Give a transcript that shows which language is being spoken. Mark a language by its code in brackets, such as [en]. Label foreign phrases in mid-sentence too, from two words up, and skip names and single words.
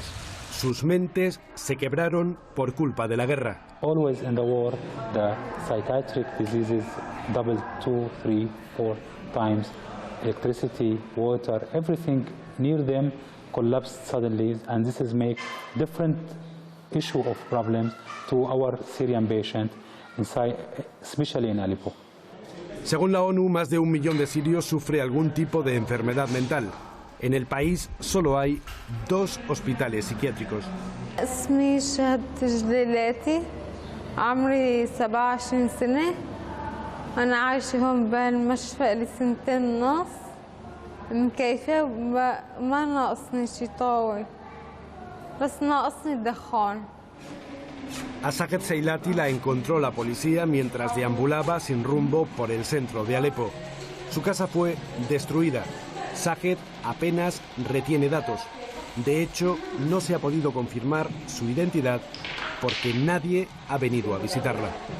[es] Sus mentes se quebraron por culpa de la guerra. [en] Always in the war, the psychiatric diseases double 2, 3, 4 times. Electricity, water, everything near them collapsed suddenly, and this is make different issue of problems to our Syrian patient, inside, especially in Aleppo. [es] Según la ONU, más de 1 millón de sirios sufre algún tipo de enfermedad mental. En el país solo hay 2 hospitales psiquiátricos. [ar] اسمي شهد تجليلاتي عمري 27 سنة أنا عايشة هون بهالمشفى لي 2 سنين ونص مكيفة ما ناقصني شي طاول بس ناقصني الدخان. [es] A Saget Seilati la encontró la policía mientras deambulaba sin rumbo por el centro de Alepo. Su casa fue destruida. Saget apenas retiene datos. De hecho, no se ha podido confirmar su identidad porque nadie ha venido a visitarla.